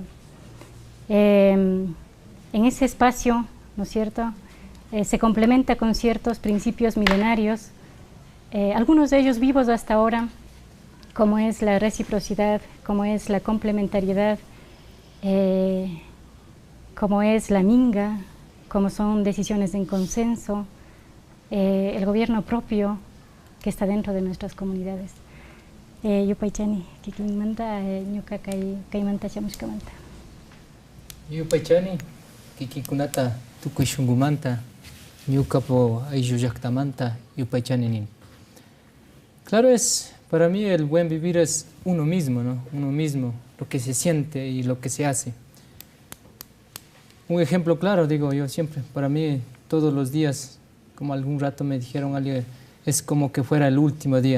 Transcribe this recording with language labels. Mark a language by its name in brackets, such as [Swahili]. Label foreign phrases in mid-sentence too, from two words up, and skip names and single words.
[Spanish] En ese espacio, ¿no es cierto?, se complementa con ciertos principios milenarios, algunos de ellos vivos hasta ahora, como es la reciprocidad, como es la complementariedad, como es la minga, como son decisiones en consenso, el gobierno propio que está dentro de nuestras comunidades. [Quechua] Yupaychani, Kikimanta, Ñuka Kaimanta Chamushkamanta. Yupaychani, Kikikunata, Tukuishungumanta, Ñuka po Ayuyaktamanta, Yupaychani. [Spanish] Claro, para mí el buen vivir es uno mismo, ¿no? Uno mismo, lo que se siente y lo que se hace. Un ejemplo claro, digo yo siempre, para mí todos los días, como algún rato me dijeron alguien, es como que fuera el último día.